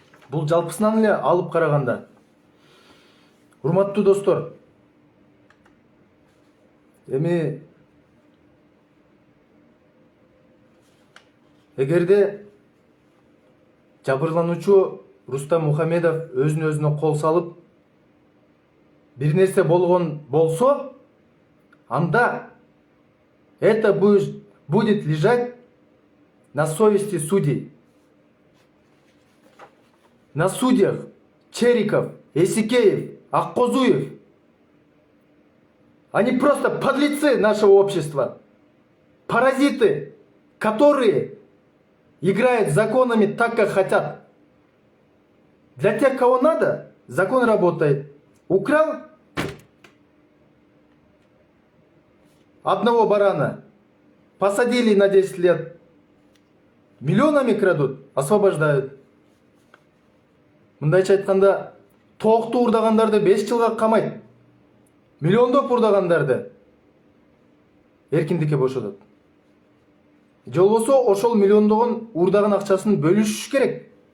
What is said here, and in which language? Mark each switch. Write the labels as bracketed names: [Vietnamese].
[Kyrgyz] Бул жалпысынан эле алып караганда. Урматтуу достор, эми эгерде жабырлануучу Рустам Мухамедов өзүнө өзүнө кол салып бир нерсе болгон болсо, [Russian] анда это будет лежать на совести судей. На судьях Чериков, Эсикеев, Аккозуев. Они просто подлецы нашего общества. Паразиты, которые играют законами так, как хотят. Для тех, кого надо, закон работает. Украл одного барана, посадили на 10 лет. Миллионами крадут, освобождают. [Kyrgyz] Мындайча айтканда, токту урдагандарды 5 жылга камайт. Миллиондоп урдагандарды эркиндикке бошотот. Же болбосо ошол миллиондогон урдаган акчасын бөлүшүш керек.